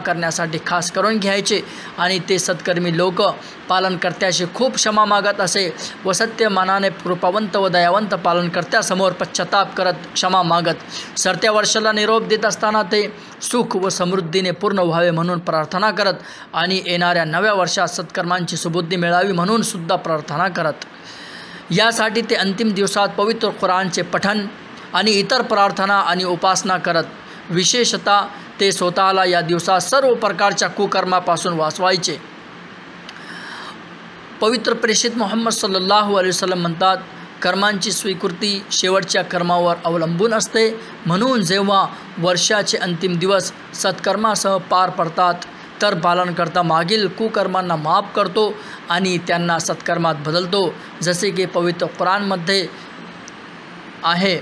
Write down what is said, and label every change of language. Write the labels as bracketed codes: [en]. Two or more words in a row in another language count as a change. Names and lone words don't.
[mr] करण्यासाठी खास करून घ्यायचे आणि ते सत्कर्मी लोक पालनकर्त्याची खूप क्षमा मागत असे व सत्य मनाने कृपावंत व दयावंत पालनकर्त्यासमोर पश्चाताप करत क्षमा मागत सरत्या वर्षाला निरोप देत असताना ते सुख व समृद्धीने पूर्ण व्हावे म्हणून प्रार्थना करत आणि येणाऱ्या नव्या वर्षात सत्कर्मांची सुबुद्धी मिळावी म्हणून सुद्धा प्रार्थना करत. यासाठी ते अंतिम दिवसात पवित्र कुराणचे पठण आणि इतर प्रार्थना आणि उपासना करत. विशेषतः ते स्वतःला या दिवसात सर्व प्रकारच्या कुकर्मापासून वाचवायचे. पवित्र प्रेषित मोहम्मद [ar] صلى الله عليه وسلم [mr] म्हणतात, कर्मांची स्वीकृती शेवटच्या कर्मावर अवलंबून असते. म्हणून जेव्हा वर्षाचे अंतिम दिवस सत्कर्मासह पार पडतात तर पालनकर्ता मागील कुकर्मांना माफ करतो आणि त्यांना सत्कर्मात बदलतो, जसे की पवित्र कुराणमध्ये आहे.